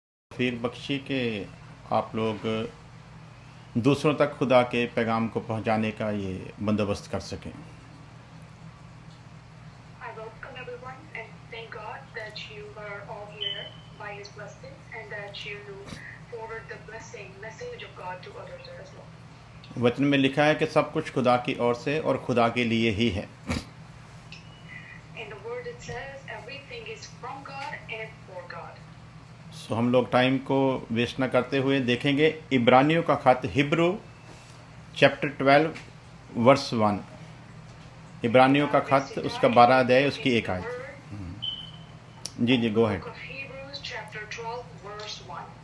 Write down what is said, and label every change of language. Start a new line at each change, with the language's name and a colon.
Hindi: तौफीक बख्शी कि आप लोग दूसरों तक खुदा के पैगाम को पहुंचाने का ये बंदोबस्त कर सकें।
English: I welcome everyone and thank God that you are all here by His blessing and that you forward the message of God to others as well.
Hindi: वचन में लिखा है कि सब कुछ खुदा की ओर से और खुदा के लिए ही है।
English: In the word it says everything is from God and for God.
Hindi: सो हम लोग टाइम को वेस्ट न करते हुए देखेंगे इब्रानियों का खत
English: Hebrew chapter 12 verse 1।
Hindi: इब्रानियों का खत उसका 12 अध्याय उसकी 1 आयत।
English: जी go ahead. Book of Hebrews chapter 12 verse 1.